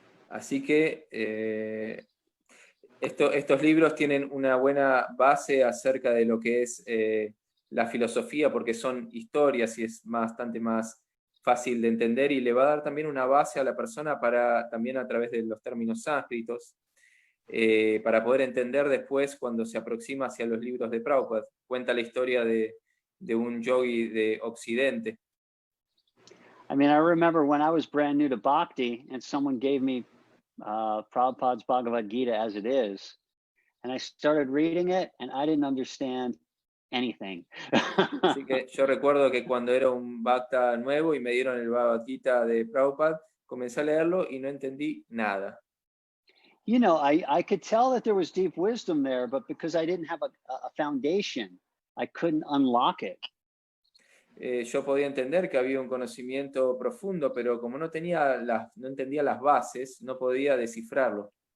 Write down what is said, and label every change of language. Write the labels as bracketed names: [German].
[Spanish] Así que estos libros tienen una buena base acerca de lo que es la filosofía, porque son historias y es bastante más fácil de entender, y le va a dar también una base a la persona para también a través de los términos sánscritos, para poder entender después cuando se aproxima hacia los libros de Prabhupada. Cuenta la historia de un yogi de Occidente. [English] I mean, I remember when I was brand new to Bhakti and someone gave me Prabhupada's Bhagavad Gita as it is, and I started reading it and I didn't understand anything. [Spanish] Así que yo recuerdo que cuando era un Bhakta nuevo y me dieron el Bhagavad Gita de Prabhupada, comencé a leerlo y no entendí nada. [English] You know, I could tell that there was deep wisdom there, but because I didn't have a foundation, I couldn't unlock it. [Spanish] Yo podía entender que había un conocimiento profundo, pero como no entendía las bases, no podía descifrarlo.